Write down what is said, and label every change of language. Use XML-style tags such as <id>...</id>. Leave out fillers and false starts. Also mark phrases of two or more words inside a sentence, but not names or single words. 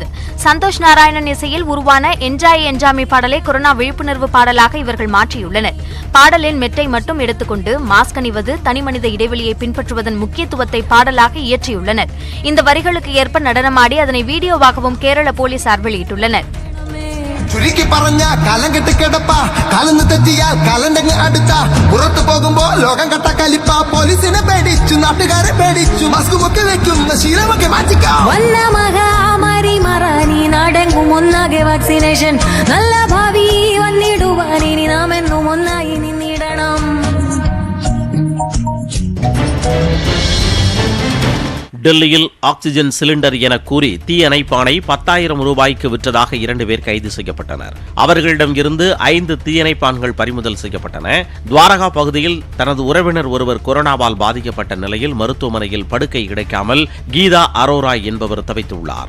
<ta>சந்தோஷ் நாராயணன் இசையில் உருவான என்ஜாய் என்ஜாமி பாடலை கொரோனா விழிப்புணர்வு பாடலாக இவர்கள் மாற்றியுள்ளனர். பாடலின் மெட்டை மட்டும் எடுத்துக்கொண்டு மாஸ்க் அணிவது, தனிமனித இடைவெளியை பின்பற்றுவதன் முக்கியத்துவத்தை பாடலாக இயற்றியுள்ளனர். இந்த வரிகளுக்கு ஏற்ப நடனமாடி அதனை வீடியோவாகவும் கேரள போலீசார் வெளியிட்டுள்ளனர்.</ta> <ml>ചുരുക്കി പറഞ്ഞ കാലം കെട്ട് കിടപ്പ കാലന്ന് തെറ്റിയാൽ കാലണ്ടങ്ങ് അടുത്ത പുറത്തു പോകുമ്പോ ലോകം കട്ട കലിപ്പ പോലീസിനെ പേടിച്ചു നാട്ടുകാരെ പേടിച്ചു മാസ്ക് ഒക്കെ വെക്കുന്ന ശീലമൊക്കെ മാറ്റിക്കാം നാടെങ്കും ഒന്നാകെ വാക്സിനേഷൻ നല്ല ഭാവി വന്നിടുവാൻ ഇനി നാം എന്നും ഒന്നായി നിന്നിടണം.</ml> <ta>டெல்லியில்</ta> <en>oxygen cylinder</en> <ta>என கூறி தீயணைப்பானை 10,000 ரூபாய்க்கு விற்றதாக 2 பேர் கைது செய்யப்பட்டனர். அவர்களிடம் இருந்து 5 தீயணைப்பான்கள் பறிமுதல் செய்யப்பட்டன. துவாரகா பகுதியில் தனது உறவினர் ஒருவர் கொரோனாவால் பாதிக்கப்பட்ட நிலையில் மருத்துவமனையில் படுக்கை கிடைக்காமல் கீதா அரோரா என்பவர் தவித்துள்ளார்.</ta>